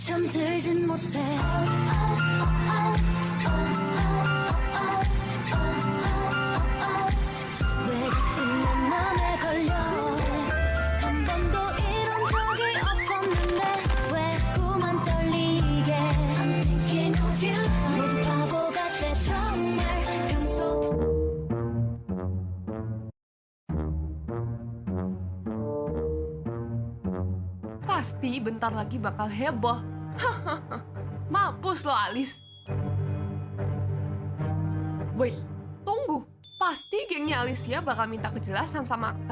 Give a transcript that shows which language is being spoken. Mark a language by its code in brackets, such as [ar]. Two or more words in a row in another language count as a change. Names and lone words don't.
[ko] 잠들진 못해 왜 자꾸 내 맘에 걸려 한 번도 이런 적이 없었는데 왜 자꾸만 떨리게 [en] I'm thinking of you [ko] 모두 바보 같아 정말 평소 [id] Pasti bentar lagi bakal heboh. Hahaha. Mampus lo, Alis. Wait, tunggu. Pasti gengnya Alicia bakal minta kejelasan sama Aksa.